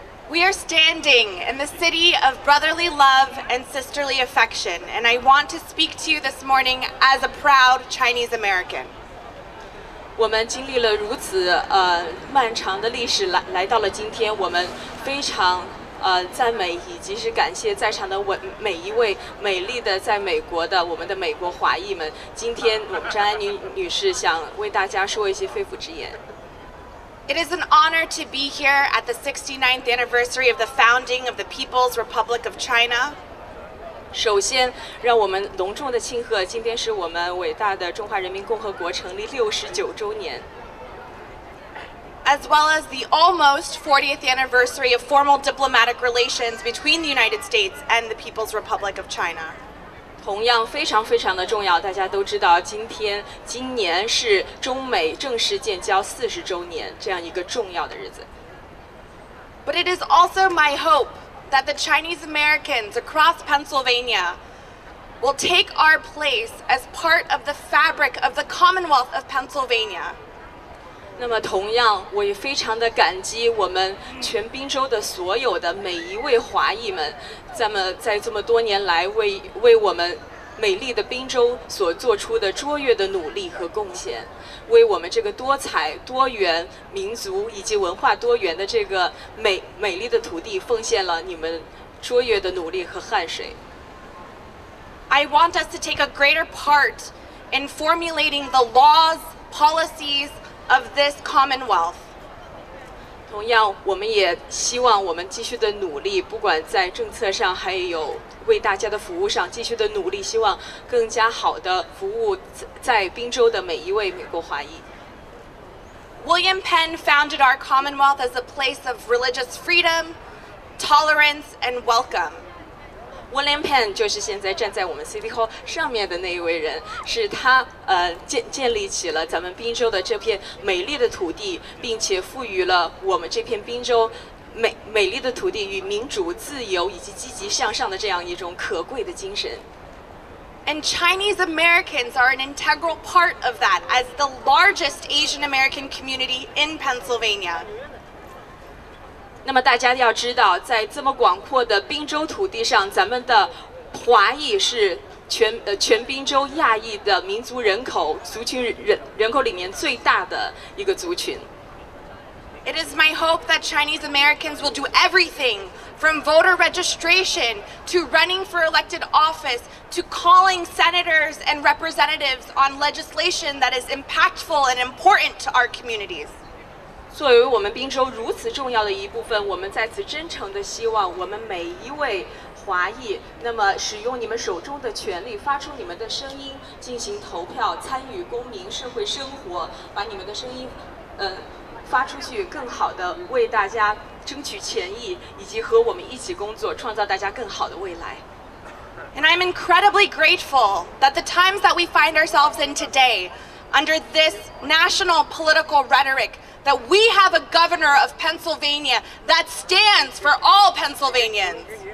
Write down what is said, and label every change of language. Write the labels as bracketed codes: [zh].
[en] We are standing in the city of brotherly love and sisterly affection, and I want to speak to you this morning as a proud Chinese American. [zh] 我们经历了如此漫长的历史，来到了今天，我们非常赞美以及是感谢在场的每一位美丽的在美国的我们的美国华裔们。今天我们张安妮女士想为大家说一些肺腑之言。 [en] It is an honor to be here at the 69th anniversary of the founding of the People's Republic of China. [zh] 首先，让我们隆重的庆贺，今天是我们伟大的中华人民共和国成立69周年。 [en] As well as the almost 40th anniversary of formal diplomatic relations between the United States and the People's Republic of China. [zh] 同样非常的重要，大家都知道，今年是中美正式建交40周年这样一个重要的日子。 [en] But it is also my hope that the Chinese Americans across Pennsylvania will take our place as part of the fabric of the Commonwealth of Pennsylvania. [zh] 那么同样，我也非常的感激我们全宾州的所有的每一位华裔们，在这么多年来为我们美丽的宾州所做出的卓越的努力和贡献，为我们这个多彩多元民族以及文化多元的这个美丽的土地奉献了你们卓越的努力和汗水。 [en] I want us to take a greater part in formulating the laws, policies of this Commonwealth. [zh] 同样，我们也希望我们继续的努力，不管在政策上，还有为大家的服务上继续的努力，希望更加好的服务在宾州的每一位美国华裔。 [en] William Penn founded our Commonwealth as a place of religious freedom, tolerance, and welcome. [zh] William Penn 就是现在站在我们 City Hall 上面的那一位人，是他建立起了咱们宾州的这片美丽的土地，并且赋予了我们这片宾州美丽的土地与民主、自由以及积极向上的这样一种可贵的精神。 [en] And Chinese Americans are an integral part of that as the largest Asian American community in Pennsylvania. [zh] 那么大家要知道，在这么广阔的宾州土地上，咱们的华裔是全宾州亚裔的民族族群人口里面最大的一个族群。 [en] It is my hope that Chinese Americans will do everything from voter registration to running for elected office to calling senators and representatives on legislation that is impactful and important to our communities. [zh] 作为我们宾州如此重要的一部分，我们在此真诚地希望我们每一位华裔，那么使用你们手中的权利，发出你们的声音，进行投票，参与公民社会生活，把你们的声音，发出去，更好地为大家争取权益，以及和我们一起工作，创造大家更好的未来。 [en] And I'm incredibly grateful that the times that we find ourselves in today, under this national political rhetoric, that we have a governor of Pennsylvania that stands for all Pennsylvanians.